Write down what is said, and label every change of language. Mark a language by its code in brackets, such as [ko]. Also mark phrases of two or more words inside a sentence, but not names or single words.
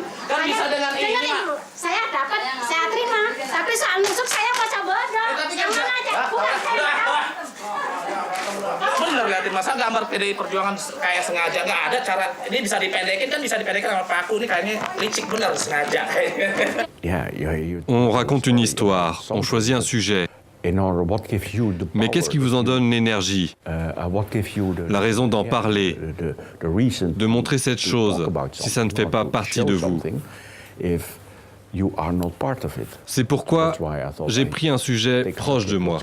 [id] Kan bisa dengan ini, Mak. Saya dapat, saya terima. Tapi soal nusuk saya baca bodoh. Yang mana aja? Bukan saya. Bener liatin, masa gambar PDI Perjuangan kayak sengaja nggak ada cara ini bisa dipendekin kan bisa dipendekin sama paku ini kayaknya licik bener sengaja. [fr] On raconte une histoire, on choisit un sujet. Mais qu'est-ce qui vous en donne l'énergie, la raison d'en parler, de montrer cette chose, si ça ne fait pas partie de vous? C'est pourquoi j'ai pris un sujet proche de moi.